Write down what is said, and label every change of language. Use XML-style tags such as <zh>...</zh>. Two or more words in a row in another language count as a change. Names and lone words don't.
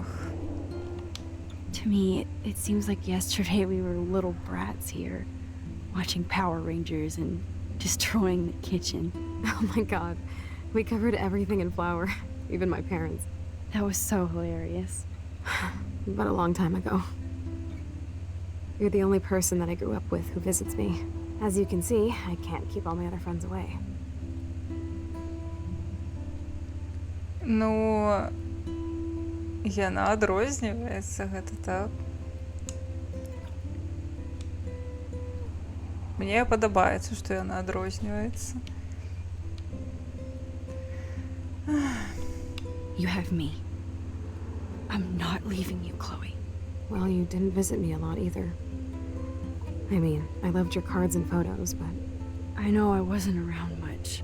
<en>To me, it seems like yesterday we were little brats here, watching Power Rangers and destroying the kitchen. Oh my god. We covered everything in flour. Even my parents. That was so hilarious. But a long time ago. You're the only person that I grew up with who visits me. As you can see, I can't keep all my other friends away.</en> <be>Ну, яна адрозніваецца, гэта так. Мне падабаецца, што яна адрозніваецца.</be> <en>You have me. I'm not leaving you, Chloe. Well, you didn't visit me a lot either. I mean, I loved your cards and photos, but I know I wasn't around much.</en>